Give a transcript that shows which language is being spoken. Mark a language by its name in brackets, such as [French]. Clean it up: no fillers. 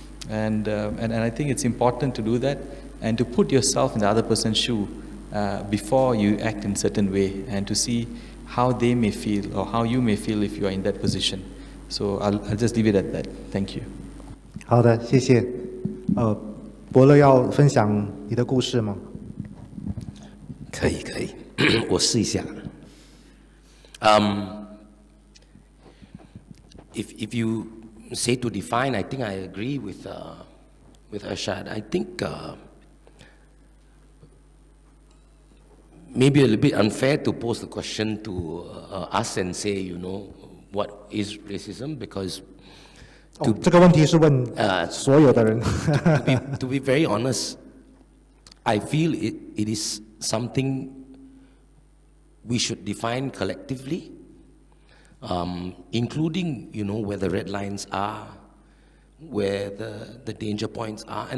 [English] And I think it's important to do that, and to put yourself in the other person's shoe before you act in a certain way, and to see how they may feel or how you may feel if you are in that position. So I'll just leave it at that. Thank you. [Chinese] 好的，谢谢。伯乐要分享你的故事吗？可以，我试一下。 [English] If you say to define, I think I agree with Arshad. I think maybe a little bit unfair to pose the question to us and say, what is racism? Because [Chinese] 这个问题是问所有的人。 [English] to be very honest, I feel it is something we should define collectively, including, where the red lines are, where the danger points are.